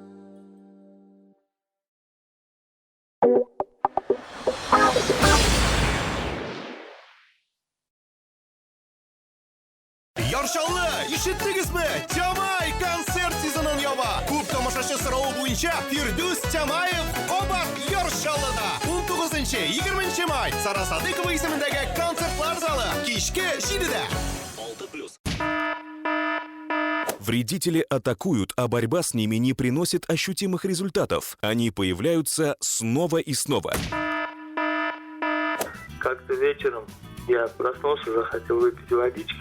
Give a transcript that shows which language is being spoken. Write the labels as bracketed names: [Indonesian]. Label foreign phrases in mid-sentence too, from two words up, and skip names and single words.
[Tatar] Яршаллы, ишеттегезме? Тямай концерт сезонын ява. Күп тамашачы сорауы буенча Фирдус Тямаев Обак Яршаллыда. 19-20 май Сара Садыкова исемендәге концертлар залы. Кичке 7-дә. [Russian] Вредители атакуют, а борьба с ними не приносит ощутимых результатов. Они появляются снова и снова. Как-то вечером я проснулся, захотел выпить водички.